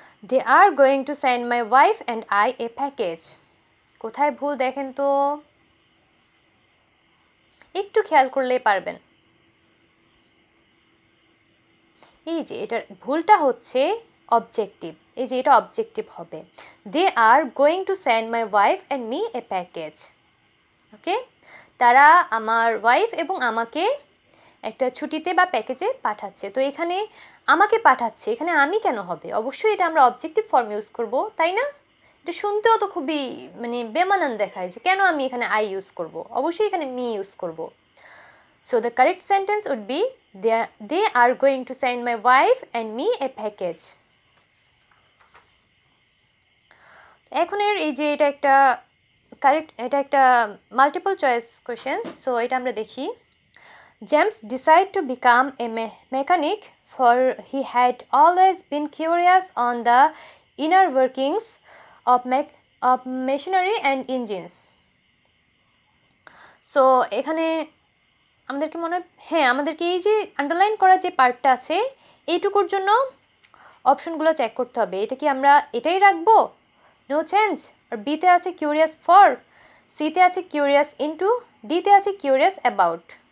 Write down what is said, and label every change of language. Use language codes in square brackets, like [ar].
[en] They are going to send my wife and I a package. [bn] কোথায় ভুল দেখেন তো, একটু খেয়াল করলেই পারবেন। এই যে এটার ভুলটা হচ্ছে অবজেক্টিভ, এই যে এটা অবজেক্টিভ হবে, [en] They are going to send my wife and me a package. [bn] ওকে, তারা আমার ওয়াইফ এবং আমাকে একটা ছুটিতে বা প্যাকেজে পাঠাচ্ছে। তো এখানে আমাকে পাঠাচ্ছে, এখানে আমি কেন হবে? অবশ্যই এটা আমরা অবজেক্টিভ ফর্ম ইউজ করব, তাই না? এটা শুনতেও তো খুবই মানে বেমানান দেখায় যে কেন আমি এখানে আই ইউজ করব, অবশ্যই এখানে মি ইউজ করব। [en] So the correct sentence would be they are going to send my wife and me a package. [bn] এখনের এই যে এটা একটা কারেক্ট, এটা একটা মাল্টিপল চয়েস কোশ্চেন। [en] so [bn] এটা আমরা দেখি, [en] James decided to become a mechanic for he had always been curious on the inner workings of machinery and engines. [bn] So এখানে আমাদেরকে মনে হয়, হ্যাঁ আমাদেরকে এই যে আন্ডারলাইন করা যে পার্টটা আছে এইটুকুর জন্য অপশনগুলো চেক করতে হবে। এটা কি আমরা এটাই রাখবো, নো চেঞ্জ, আর বিতে আছে কিউরিয়াস ফর, সিতে আছে কিউরিয়াস ইনটু, ডিতে আছে কিউরিয়াস অ্যাবাউট।